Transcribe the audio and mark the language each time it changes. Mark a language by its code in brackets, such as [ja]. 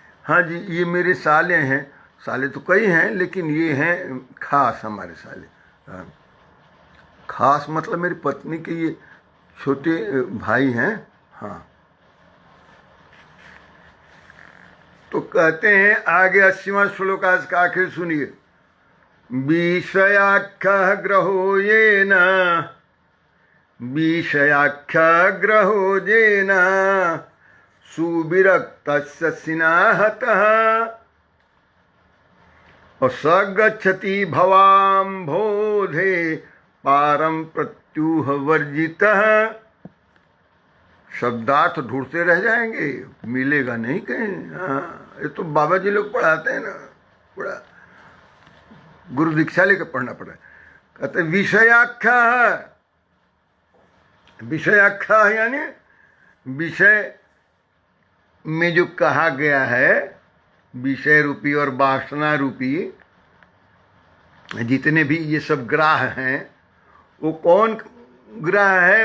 [hi] हाँ जी, ये मेरे साले हैं। साले तो कई हैं, लेकिन ये हैं खास हमारे साले। हाँ, खास मतलब मेरी पत्नी के ये छोटे भाई हैं। हाँ, तो कहते हैं आगे 80वां श्लोक आज का आखिर सुनिए। [sa] विषयाख्यः ग्रहो येन, विषयाख्यः ग्रहो येन सुविरक्तस्य सिनाहतः स गच्छति भवाम्भोधे पारम प्रत्यूह वर्जितः। [hi] शब्दार्थ ढूंढते रह जाएंगे, मिलेगा नहीं कहीं। हाँ, ये तो बाबा जी लोग पढ़ाते हैं ना, बड़ा गुरु दीक्षा लेकर पढ़ना पड़ा। कहते विषयाख्या है। विषयाख्या यानी विषय में जो कहा गया है, विषय रूपी और वासना रूपी जितने भी ये सब ग्राह हैं, वो कौन ग्राह है?